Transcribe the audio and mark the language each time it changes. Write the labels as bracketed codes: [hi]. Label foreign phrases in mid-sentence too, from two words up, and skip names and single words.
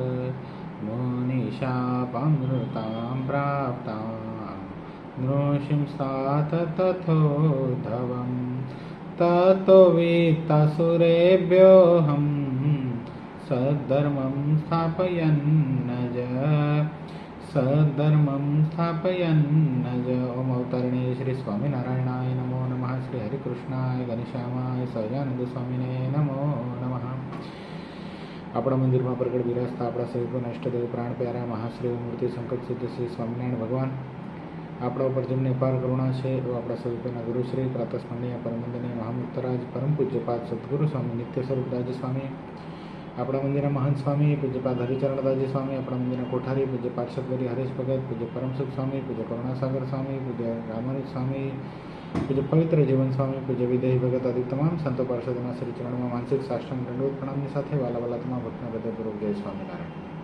[sa] मुनिशापमृतां प्राप्तां नृसिंसात् तथोद्धवम् ततो वित्तासुरेभ्योऽहं सद्धर्मं स्थापयन्नज ओम अवतारिणे श्री स्वामिनारायणाय नमो नमः। श्री हरिकृष्णाय घनश्यामाय સહજાનંદ સ્વામીને नमो नमः। [gu] આપણા મંદિરમાં પ્રગટ બિરાજતા આપણા સર્વના ઇષ્ટદેવ પ્રાણ પ્યારા મહાશ્રી મૂર્તિ સંકલ્પ સિદ્ધ શ્રી સ્વામિનારાયણ ભગવાન આપણા ઉપર જેમને અપાર કરુણા છે એવા આપણા સર્વના ગુરુશ્રી પ્રાતસ્મરણીય પરમવંદનીય મહામુક્તરાજ પરમ પૂજ્યપાદ સદગુરુ સ્વામી નિત્ય સ્વરૂપદાસજી સ્વામી, આપણા મંદિરના મહંત સ્વામી પૂજ્યપાદ હરિચરણદાસજી સ્વામી, આપણા મંદિરના કોઠારી પૂજ્ય પાર્ષદવરી હરેશ ભગત, પૂજ્ય પરમસુખ સ્વામી, પૂજ્ય કરુણાસાગર સ્વામી, પૂજ્ય રામાનુજ સ્વામી, પૂજ્ય પવિત્ર જીવન સ્વામી, પૂજ્ય વિદેહી ભગત આદિ તમામ સંતો પાર્ષદોના શ્રી ચરણમાં માનસિક સાષ્ટાંગ દંડવત પ્રણામની સાથે વાલા તમામ ભક્તના હૃદયપૂર્વક જય સ્વામિનારાયણ।